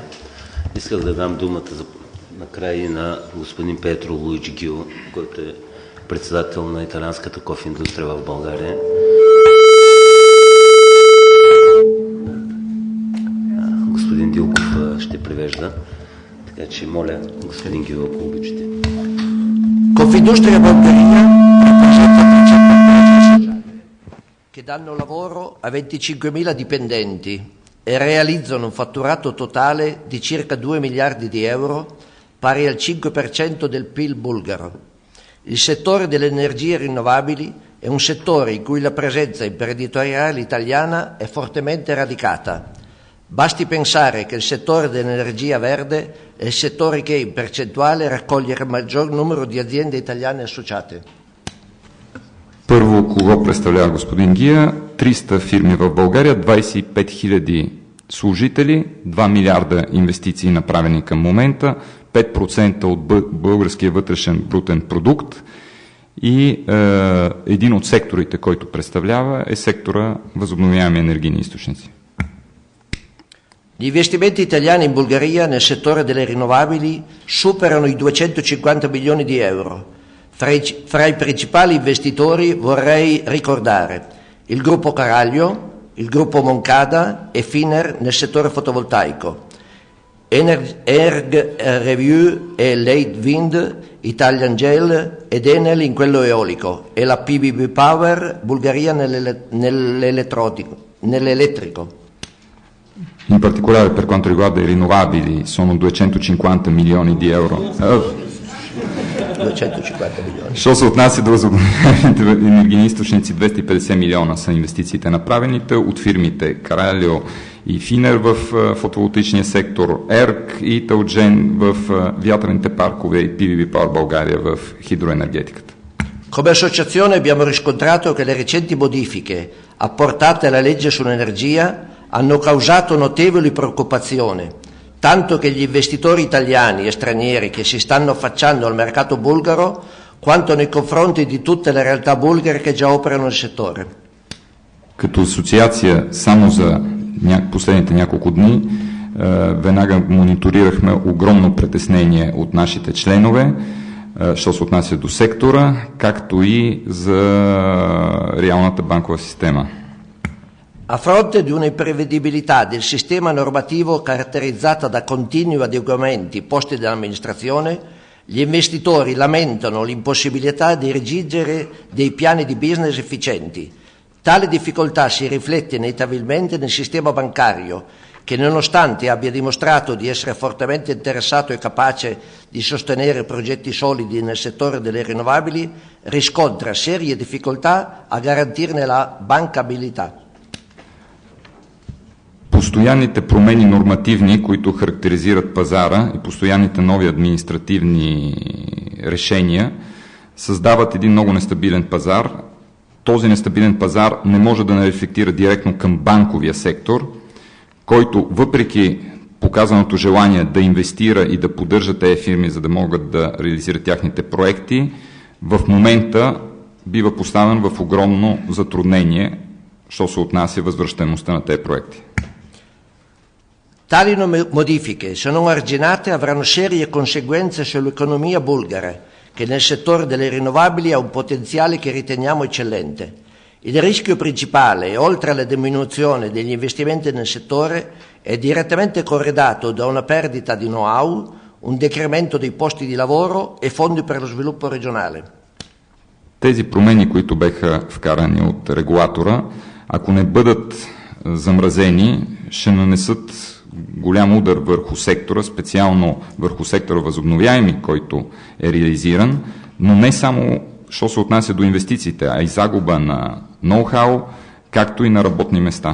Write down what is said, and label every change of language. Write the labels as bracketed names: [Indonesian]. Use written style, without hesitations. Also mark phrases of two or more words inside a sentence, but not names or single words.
[Bulgarian] Исках да дам думата накрая и на господин Петро Луиджи Гил, който е председател на италианската кофе индустрия в България. Господин Дилков ще превежда. Така че моля, господин Гил, ако обичате. [Italian] Confindustria Bulgaria rappresenta 300 sociali che danno lavoro a 25.000 dipendenti e realizzano un fatturato totale di circa 2 miliardi di euro, pari al 5% del PIL bulgaro. Il settore delle energie rinnovabili è un settore in cui la presenza imprenditoriale italiana è fortemente radicata. Basti pensare che il settore dell'energia verde è il settore che in percentuale raccoglie il maggior numero di aziende italiane associate. [Bulgarian] Първо, кого представлява господин Гия? 300 фирми в България, 25 000 служители, 2 милиарда инвестиции направени към момента, 5% от българския вътрешен брутен продукт и един от секторите, който представлява, е сектора възобновяеми енергийни източници. [Italian] Gli investimenti italiani in Bulgaria nel settore delle rinnovabili superano i 250 milioni di euro. Fra i principali investitori vorrei ricordare il gruppo Caraglio, il gruppo Moncada e Finer nel settore fotovoltaico, Erg Review e Late Wind, Italian Gel ed Enel in quello eolico e la PBB Power Bulgaria nell'elettrico. In particolare per quanto riguarda i rinnovabili sono 250 milioni di euro. 250 milioni. [Bulgarian] Що се отнася до възобновяемите енергийни източници, 250 милиона са инвестициите направените от фирмите Каралио и Финер в фотоволтичния сектор, ЕРК и Талджен в вятърните паркове и PBB Power България в хидроенергетиката. [Italian] Come associazione abbiamo riscontrato che le recenti modifiche apportate alla legge sull'energia hanno causato notevoli preoccupazioni, tanto che gli investitori italiani e stranieri che si stanno affacciando al mercato bulgaro, quanto nei confronti di tutte le realtà bulgare che già operano nel settore. [Bulgarian] Като асоциация само за последните няколко дни веднага мониторирахме огромно притеснение от нашите членове, що се отнася до сектора, както и за реалната банкова система. [Italian] A fronte di un'imprevedibilità del sistema normativo caratterizzata da continui adeguamenti posti dall'amministrazione, gli investitori lamentano l'impossibilità di redigere dei piani di business efficienti. Tale difficoltà si riflette inevitabilmente nel sistema bancario, che nonostante abbia dimostrato di essere fortemente interessato e capace di sostenere progetti solidi nel settore delle rinnovabili, riscontra serie difficoltà a garantirne la bancabilità. [Bulgarian] Постоянните промени нормативни, които характеризират пазара и постоянните нови административни решения създават един много нестабилен пазар. Този нестабилен пазар не може да не рефлектира директно към банковия сектор, който въпреки показаното желание да инвестира и да поддържа тези фирми, за да могат да реализират тяхните проекти, в момента бива поставен в огромно затруднение, що се отнася възвръщаемостта на тези проекти. [Italian] Tali modifiche, se non arginate, avranno serie conseguenze sull'economia bulgara, che nel settore delle rinnovabili ha un potenziale che riteniamo eccellente. Il rischio principale, oltre alla diminuzione degli investimenti nel settore, è direttamente corredato da una perdita di know-how, un decremento dei posti di lavoro e fondi per lo sviluppo regionale. [Bulgarian] Тези промени, които беха вкарани от регулатора, ако не бъдат замразени, ще нанесат голям удар върху сектора, специално върху сектора възобновяеми, който е реализиран, но не само, що се отнася до инвестициите, а и загуба на ноу-хау, както и на работни места.